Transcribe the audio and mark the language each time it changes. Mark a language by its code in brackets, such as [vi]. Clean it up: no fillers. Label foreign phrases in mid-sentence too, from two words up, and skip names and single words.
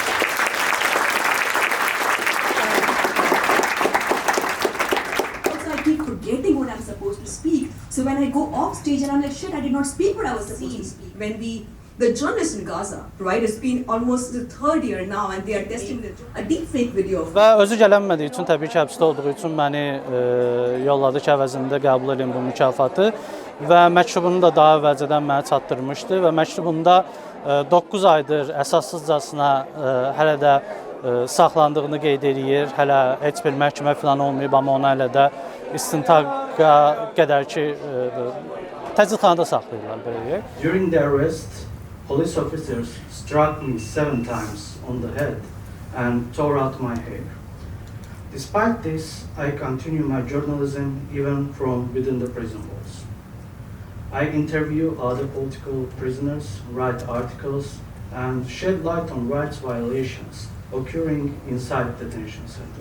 [en] I keep forgetting what I'm supposed to speak. So when I go off stage and I'm like, shit, I did not speak what I was supposed to speak. The journalists in Gaza, right, it's been almost the third year now and they are testing a deep fake video of. [az] Və özü gələnmədiyi üçün, təbii ki, həbsdə olduğu üçün məni yolladı ki, əvəzində qəbul edin bu mükafatı və məktubunu da daha əvvəlcədən mənə çatdırmışdı və məktubunda 9 aydır əsassızcasına hələ də saxlandığını qeyd edir. Hələ heç bir məhkəmə falan olmayıb, amma onu hələ də istintaqa qədər ki, təcridxanada saxlayırlar belə. [en] During the arrest, police officers struck me 7 times on the head and tore out my hair. Despite this, I continue my journalism even from within the prison walls. I interview other political prisoners, write articles, and shed light on rights violations occurring inside detention center.